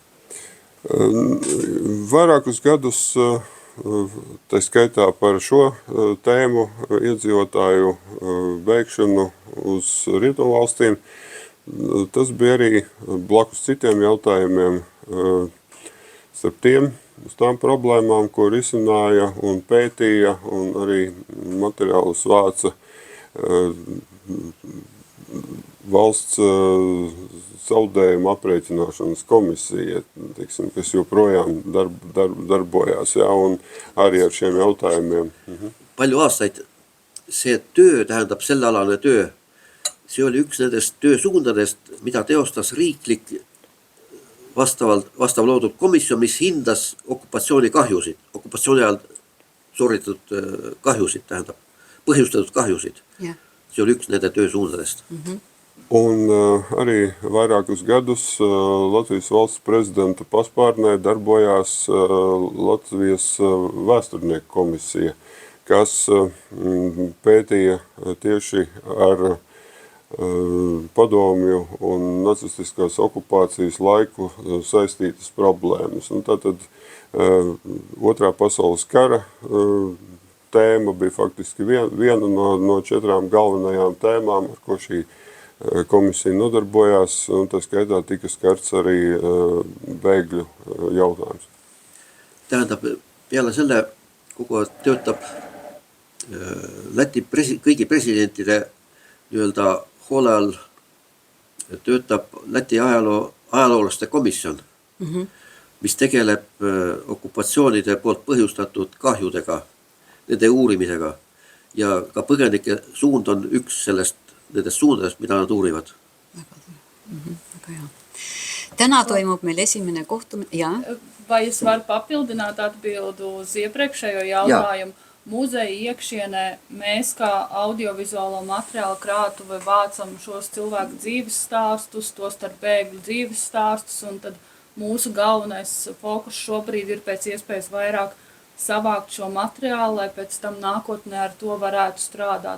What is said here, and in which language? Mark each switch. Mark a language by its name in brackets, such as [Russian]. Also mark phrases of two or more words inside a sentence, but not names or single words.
[Latvian] Vairākus gadus, tā skaitā par šo tēmu iedzīvotāju veikšanu uz rietumvalstīm, tas bija arī blakus citiem jautājumiem, starp tām problēmām, ko risināja un pētīja un arī materiālus vāca valsts zaudējuma aprēķināšanas komisija, teiksim, kas joprojām darbojās, ja, un arī ar šiem jautājumiem. [Estonian] Palju aastaid see töö, tähendab sellealane töö, see oli üks nendest töösuundadest, mida teostas riiklik vastav loodud komisjon, mis hindas okupatsiooni ajal sooritatud kahjusid, tähendab, põhjustatud kahjusid. jah. See oli üks nende töösuundadest. [Latvian] Un arī vairākus gadus Latvijas valsts prezidenta paspārnē darbojās Latvijas vēsturnieku komisija, kas pētīja tieši ar padomju un nacistiskās okupācijas laiku saistītas problēmas. Un tātad Otrā pasaules kara tēma bija faktiski viena no 4 galvenajām tēmām, ar ko šī komisija nodarbojās, un tā skaitā tika skarts arī bēgļu jautājums. [Estonian] Tähendab, peale selle kogu aeg töötab Läti kõigi presidentide nii-öelda hoole all töötab Läti ajaloolaste komisjon, mis tegeleb okupatsioonide poolt põhjustatud kahjudega, nende uurimisega ja ka põgenike suund on üks nendest suundadest, mida nad uurivad. Väga hea. Täna toimub meil esimene kohtumine. [Latvian] Jā. Vai es varu papildināt atbildu uz iepriekšējo jautājumu? Muzeja iekšienē mēs kā audiovizuālo materiālu krātuve vācam šos cilvēku dzīves stāstus, tos starp bēgļu dzīves stāstus, un tad mūsu galvenais fokus šobrīd ir pēc iespējas vairāk savākt šo materiālu, lai pēc tam nākotnē ar to varētu strādāt.